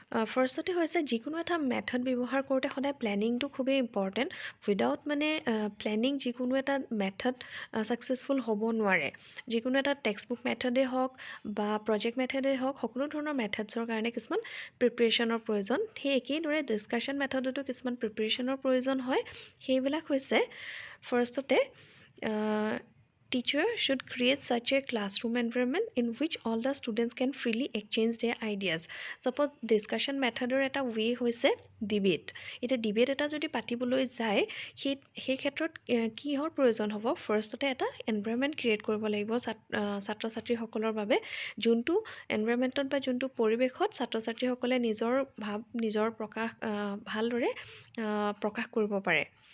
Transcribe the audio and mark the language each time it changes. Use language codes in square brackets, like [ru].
[as] ফাৰ্ষ্টতে হৈছে যিকোনো এটা মেথড ব্যৱহাৰ কৰোঁতে সদায় প্লেনিংটো খুবেই ইম্পৰ্টেণ্ট। উইদাউট মানে প্লেনিং যিকোনো এটা মেথড ছাকচেছফুল হ'ব নোৱাৰে। যিকোনো এটা টেক্সট বুক মেথডেই হওক বা প্ৰজেক্ট মেথডেই হওক, সকলো ধৰণৰ মেথডছৰ কাৰণে কিছুমান প্ৰিপেৰেশ্যনৰ প্ৰয়োজন। সেই একেইদৰে ডিছকাশ্যন মেথডতো কিছুমান প্ৰিপেৰেশ্যনৰ প্ৰয়োজন হয়। সেইবিলাক হৈছে ফাৰ্ষ্টতে [en] teacher should create such a classroom environment in which all the students can freely exchange their ideas. [as] Suppose discussion methodৰ এটা ৱে হৈছে ডিবেট। এতিয়া ডিবেট এটা যদি পাতিবলৈ যায়, সেই ক্ষেত্ৰত কিহৰ প্ৰয়োজন হ'ব? ফাৰ্ষ্টতে এটা এনভাইৰনমেণ্ট ক্ৰিয়েট কৰিব লাগিব ছাত্ৰ ছাত্ৰীসকলৰ বাবে, যোনটো এনভাইৰনমেণ্টত বা যোনটো পৰিৱেশত ছাত্ৰ ছাত্ৰীসকলে নিজৰ ভাৱ, নিজৰ ভালদৰে প্ৰকাশ কৰিব পাৰে।